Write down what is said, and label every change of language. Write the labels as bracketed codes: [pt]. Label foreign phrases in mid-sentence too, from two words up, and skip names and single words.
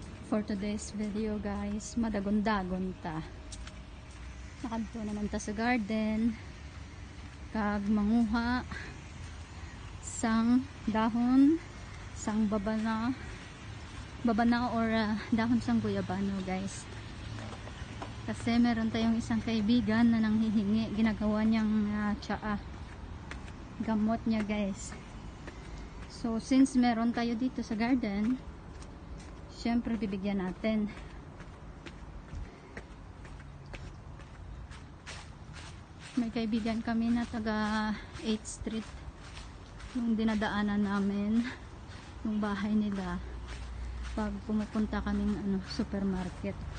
[en] For today's video guys, [hil] madagon-dagon ta. Nakadto naman ta sa garden. Kag manguha sang dahon, sang babana or dahon sang guyabano guys. [tl] Kasi meron tayong isang kaibigan na nanghihingi, ginagawa niyang tsaa. Gamot niya guys. So since meron tayo dito sa garden, syempre bibigyan natin. May kaibigan kami na taga 8th Street, yung dinadaanan namin yung bahay nila pag pumupunta kaming supermarket.